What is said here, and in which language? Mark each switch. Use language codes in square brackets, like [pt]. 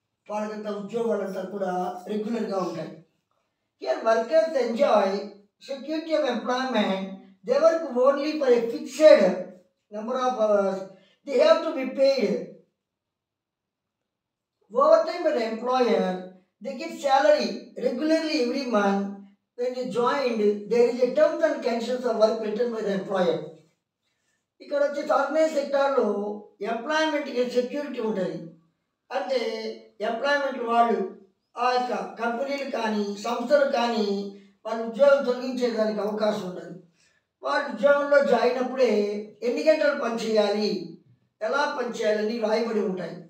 [te] వాళ్ళకంతా ఉద్యోగాలంతా కూడా రెగ్యులర్గా ఉంటాయి. [en] Here workers enjoy security of employment. They work only for a fixed number of hours. They have to be paid overtime by the employer. They get salary regularly every month. When they joined, there is a terms and conditions of work written by the employer. [te] ఇక్కడ వచ్చేసి organise సెక్టార్లో ఎంప్లాయ్మెంట్కి security ఉంటుంది. అంటే employment వాళ్ళు ఆ యొక్క కంపెనీలు కానీ సంస్థలు కానీ వాళ్ళ ఉద్యోగం తొలగించేదానికి అవకాశం ఉండదు. వాళ్ళు ఉద్యోగంలో జాయిన్ అప్పుడే ఎన్ని గంటలు పనిచేయాలి, ఎలా పనిచేయాలని రాయబడి ఉంటాయి.